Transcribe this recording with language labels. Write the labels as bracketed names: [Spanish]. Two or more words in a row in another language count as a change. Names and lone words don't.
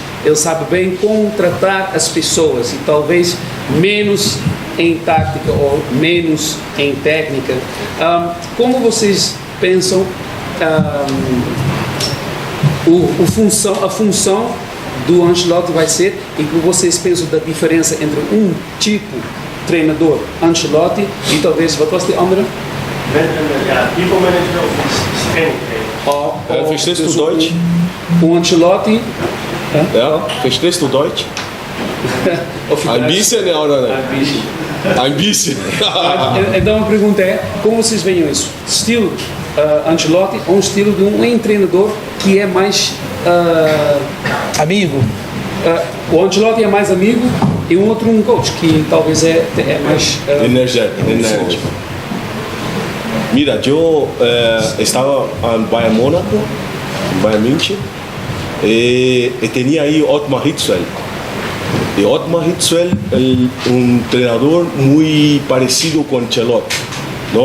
[Portuguese] Ele sabe bem como tratar as pessoas e talvez menos em tática ou menos em técnica. Como vocês pensam a função do Ancelotti vai ser e que vocês pensam da diferença entre um tipo treinador Ancelotti e talvez [Dutch] wat was die andere? [English] People manager of training. [German] Verstehst du Deutsch? [Portuguese] O Ancelotti. [German] Ja, verstehst du Deutsch? Ein bisschen oder não? Ein bisschen. [Portuguese] Então a pergunta é, como vocês veem isso? Estilo Ancelotti ou um estilo de um treinador que é mais amigo? O Ancelotti é mais amigo e um outro um coach que talvez é mais energético. [Spanish] Mira, yo estaba en Bayern Mónaco, en Bayern München, y tenía ahí Ottmar Hitzfeld. Y Ottmar Hitzfeld, un entrenador muy parecido con Ancelotti, ¿no?